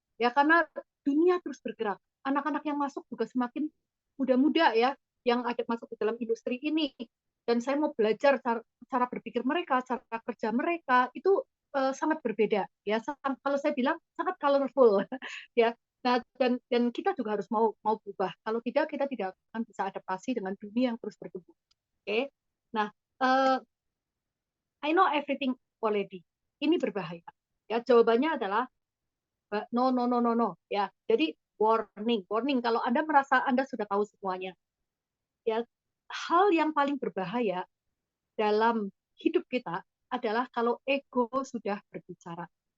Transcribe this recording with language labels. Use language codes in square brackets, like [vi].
[id] Ya, karena dunia terus bergerak. Anak-anak yang masuk juga semakin muda-muda, ya, yang ada masuk ke dalam industri ini. Dan saya mau belajar cara berpikir mereka, cara kerja mereka itu sangat berbeda, ya. Kalau saya bilang sangat colorful, ya. Nah, dan kita juga harus mau berubah. Kalau tidak, kita tidak akan bisa adaptasi dengan dunia yang terus bertumbuh. Oke. [en] Nah, I know everything already. [id] Ini berbahaya. Ya, jawabannya adalah no, no, no, no, no. Ya, jadi warning, warning. Kalau Anda merasa Anda sudah tahu semuanya, ya, hal yang paling berbahaya dalam hidup kita adalah kalau ego sudah berbicara.